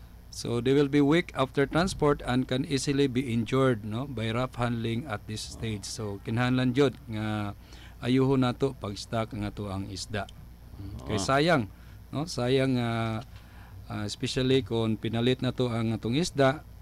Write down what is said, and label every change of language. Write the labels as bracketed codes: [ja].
[en] So they will be weak after transport and can easily be injured, no, by rough handling at this stage. [ceb] So kinahanglan jud nga ayuhon nato pag stock nga to ang isda. Kay sayang, no? Sayang especially kung pinalit na to ang atong isda.